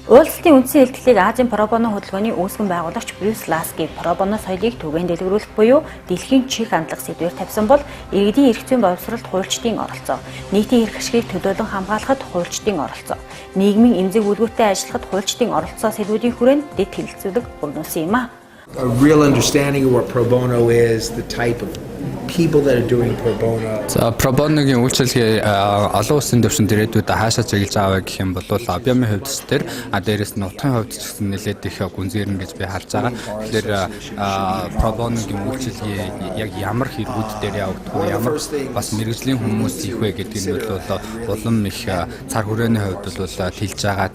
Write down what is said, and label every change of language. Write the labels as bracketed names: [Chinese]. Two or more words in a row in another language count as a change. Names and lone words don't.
[Mongolian] Уулзалтын үндсэн хэлтгэлийг Азийн Pro Bono хөтөлбөрийн үүсгэн байгуулагч Брюс Ласки Pro Bono соёлыг түгээн дэлгэрүүлэх буюу дэлхийн чих хандлах сэдвээр тавьсан бол иргэдийн эрх зүйн боловсролд хуульчдын оролцоо, нийтийн эрх ашгийг төлөөлөн хамгаалахад хуульчдын оролцоо, нийгмийн эмзэг үлгүүртэй ажиллахад хуульчдын оролцоо сэдвүүдийн хүрээнд дэд хэлэлцүүлэг өрнүүлсэн юм а. [English] A real understanding of what Pro Bono is, the type of people that are doing Pro Bono. [Mongolian] За Pro Bono-гийн үйлчилгээ олон улсын төвшөнд ирээдүйд хаашаа чиглэж аваа гэх юм бол Абьямын хувьд ч тэр дээрээс нь утгын хувьд ч гэсэн нэлээд их гүнзгийрнэ гэж би харж байгаа. Тэгэхээр Pro Bono-гийн үйлчилгээ яг ямар хэрэгүүд дээр явагдах вэ? Ямар бас мэрэгжлийн хүмүүс их вэ гэдэг нь бол улам их цар хүрээний хувьд бол тэлж байгаа.